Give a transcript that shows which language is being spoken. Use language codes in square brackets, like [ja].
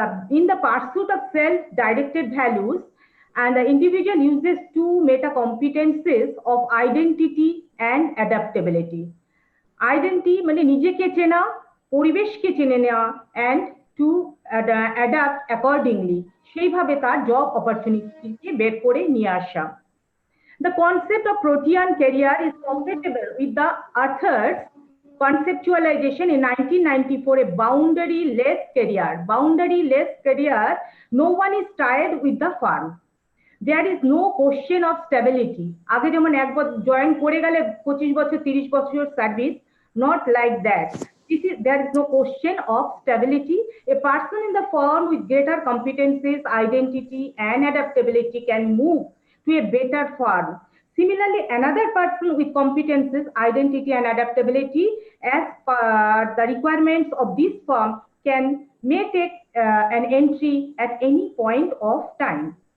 [en] In the pursuit of self-directed values, and the individual uses two meta competencies of identity and adaptability. [bn] Identity মানে নিজেকে চেনা, পরিবেশকে চেনে নেওয়া, [en] and to adapt accordingly. [bn] সেইভাবে তার job opportunity বের করে নিয়ে আসা. [en] The concept of protean career is compatible with the author's conceptualization in 1994, a boundary-less career. Boundary-less career, no one is tied with the firm. There is no question of stability. [bn] আগে যেমন একবার join করে গেলে 25 বছর 30 বছর service, [en] not like that. There is no question of stability. A person in the firm with greater competencies, identity, and adaptability can move to a better firm. Similarly, another person with competences, identity, and adaptability as per the requirements of this firm may take an entry at any point of time.